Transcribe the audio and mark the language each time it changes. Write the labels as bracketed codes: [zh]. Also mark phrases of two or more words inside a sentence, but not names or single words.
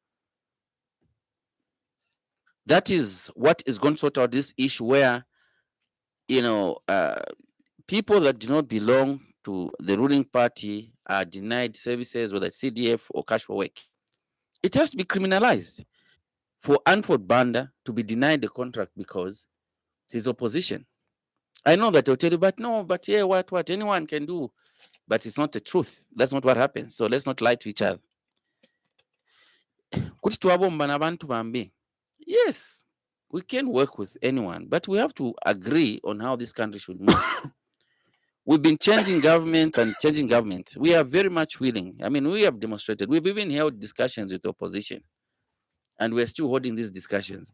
[en] That is what is going to sort out this issue where, people that do not belong to the ruling party are denied services, whether it's CDF or cash for work. It has to be criminalized. For Andyford Banda to be denied the contract because his opposition. I know that they'll tell you, but no, but yeah, what anyone can do. But it's not the truth. That's not what happens. So let's not lie to each other. [bem] Kuti tuwabomba n'abantu bambi. [en] Yes, we can work with anyone, but we have to agree on how this country should move. We've been changing government and changing government. We are very much willing. I mean, we have demonstrated. We've even held discussions with the opposition, and we're still holding these discussions.